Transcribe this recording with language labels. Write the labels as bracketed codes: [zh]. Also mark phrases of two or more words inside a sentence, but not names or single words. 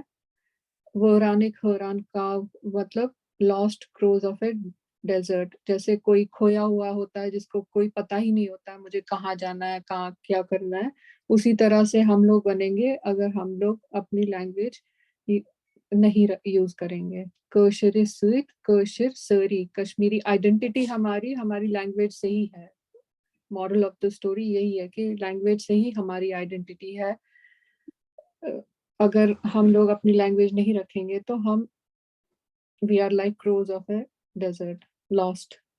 [ks] वरानिक हरान काव मतलब [en] lost crows of a desert. [hi] जैसे कोई खोया हुआ होता है जिसको कोई पता ही नहीं होता है मुझे कहाँ जाना है, कहाँ क्या करना है। उसी तरह से हम लोग बनेंगे अगर हम लोग अपनी लैंग्वेज नहीं यूज करेंगे। [ks] कशिर सूत कशिर सरी, [hi] कश्मीरी आइडेंटिटी हमारी हमारी लैंग्वेज से ही है। [en] moral of the story [hi] यही है कि लैंग्वेज से ही हमारी आइडेंटिटी है। अगर हम लोग अपनी लैंग्वेज नहीं रखेंगे तो हम [en] we are like crows of a desert, lost.